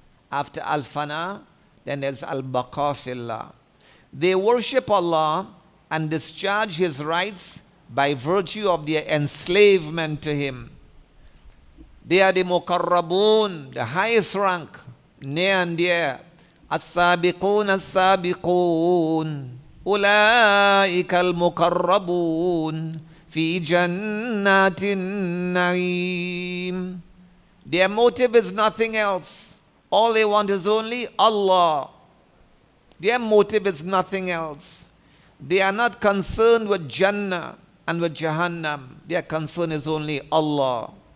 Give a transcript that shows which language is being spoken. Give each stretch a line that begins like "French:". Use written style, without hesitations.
English: After al-fana, then there's al-baqa fillah. They worship Allah and discharge His rights by virtue of their enslavement to Him. They are the muqarrabun, the highest rank, near and dear.
Arabic: السابقون السابقون أولئك المقربون في جنات النعيم.
English: Their motive is nothing else. All they want is only Allah. Their motive is nothing else. They are not concerned with Jannah and with Jahannam. Their concern is only Allah.